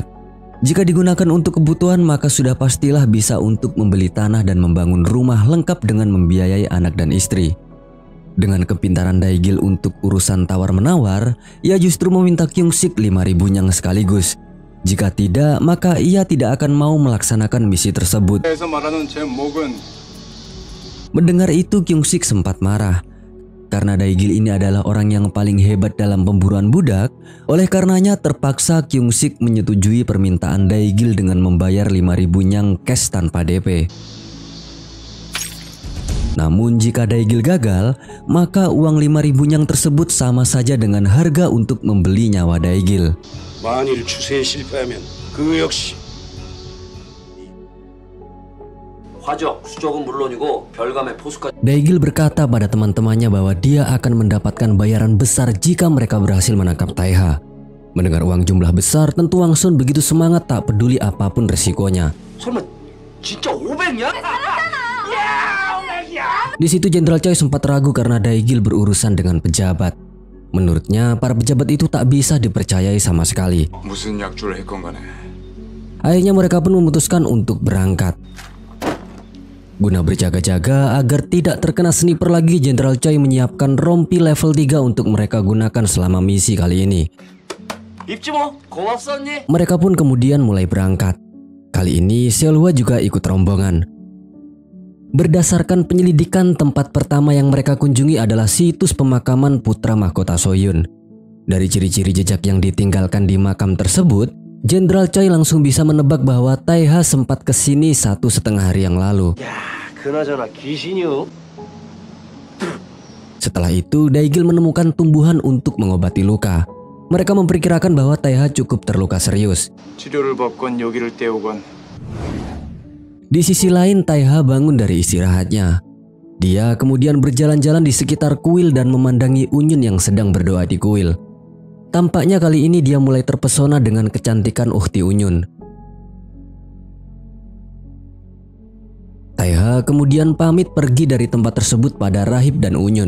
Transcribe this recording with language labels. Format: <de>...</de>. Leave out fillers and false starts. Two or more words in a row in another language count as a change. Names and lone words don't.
<id>Jika digunakan untuk kebutuhan maka sudah pastilah bisa untuk membeli tanah dan membangun rumah lengkap dengan membiayai anak dan istri. Dengan kepintaran Daigil untuk urusan tawar-menawar, ia justru meminta Kyung-sik 5.000 nyang sekaligus. Jika tidak, maka ia tidak akan mau melaksanakan misi tersebut.</id> <ko>에서 말하는 제 목은</ko> <id>Mendengar itu Kyung-sik sempat marah. Karena Daigil ini adalah orang yang paling hebat dalam pemburuan budak, oleh karenanya terpaksa Kyung-sik menyetujui permintaan Daigil dengan membayar 5.000 nyang cash tanpa DP. Namun jika Daigil gagal, maka uang 5.000 nyang tersebut sama saja dengan harga untuk membeli nyawa Daigil.</id> <ko>만일 추세에 실패하면 그 역시 화적, 수적은 물론이고 별감의 포수까지.</ko> <id>Daigil berkata pada teman-temannya bahwa dia akan mendapatkan bayaran besar jika mereka berhasil menangkap Taiha. Mendengar uang jumlah besar, tentu Wang Sun begitu semangat tak peduli apapun resikonya.</id> <ko>설마 진짜 500냐?</ko> <id>Di situ Jenderal Choi sempat ragu karena Daigil berurusan dengan pejabat. Menurutnya para pejabat itu tak bisa dipercayai sama sekali.</id> <ko>무슨 약주를 했건 간에</ko> <id>Akhirnya mereka pun memutuskan untuk berangkat. Guna berjaga-jaga agar tidak terkena sniper lagi, Jenderal Choi menyiapkan rompi level 3 untuk mereka gunakan selama misi kali ini.</id> <ko>입지 뭐 고맙소 언니.</ko> <id>Mereka pun kemudian mulai berangkat. Kali ini Seolhwa juga ikut rombongan. Berdasarkan penyelidikan, tempat pertama yang mereka kunjungi adalah situs pemakaman putra mahkota Soyun. Dari ciri-ciri jejak yang ditinggalkan di makam tersebut, Jenderal Choi langsung bisa menebak bahwa Taiha sempat kesini 1,5 hari yang lalu.</id> <ko>그나저나 귀신이요?</ko> <id>Setelah itu, Daigil menemukan tumbuhan untuk mengobati luka. Mereka memperkirakan bahwa Taeha cukup terluka serius.</id> <ko>치료를 받건 여기를 떼우건</ko> <id>Di sisi lain, Taeha bangun dari istirahatnya. Dia kemudian berjalan-jalan di sekitar kuil dan memandangi Unyun yang sedang berdoa di kuil. Tampaknya kali ini dia mulai terpesona dengan kecantikan ukhti Unyun. Taeha kemudian pamit pergi dari tempat tersebut pada Rahib dan Unyun.</id>